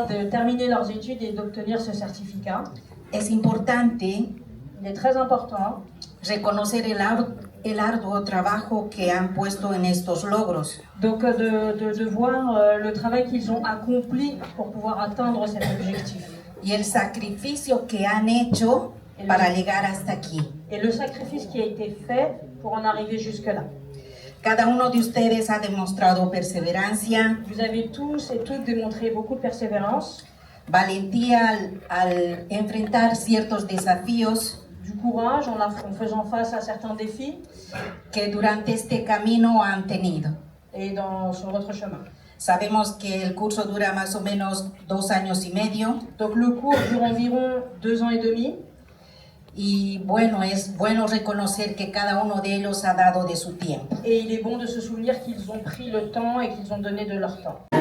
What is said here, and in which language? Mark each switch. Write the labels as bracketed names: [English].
[French] terminer leurs études et d'obtenir ce certificat. [Spanish] Es importante [French] Il est très important [Spanish] reconocer el arduo trabajo que han puesto en estos logros. [French] donc de voir le travail qu'ils ont accompli pour pouvoir atteindre cet objectif. [Spanish] Y el sacrificio que han hecho para llegar hasta aquí. [French] Et le sacrifice qui a été fait pour en arriver jusque-là. [Spanish] Cada uno de ustedes ha demostrado perseverancia, [French] Vous avez tous et toutes démontré beaucoup de persévérance, [Spanish] valentía al enfrentar ciertos desafíos [French] du courage en faisant face à certains défis [Spanish] que durante este camino han tenido. [French] et sur votre chemin. [Spanish] Sabemos que el curso dura más o menos 2 años y medio. [French] Donc le cours dure environ 2 ans et demi. [Spanish] Y bueno, es bueno reconocer que cada uno de ellos ha dado de su tiempo. [French] Et il est bon de se souvenir qu'ils ont pris le temps et qu'ils ont donné de leur temps.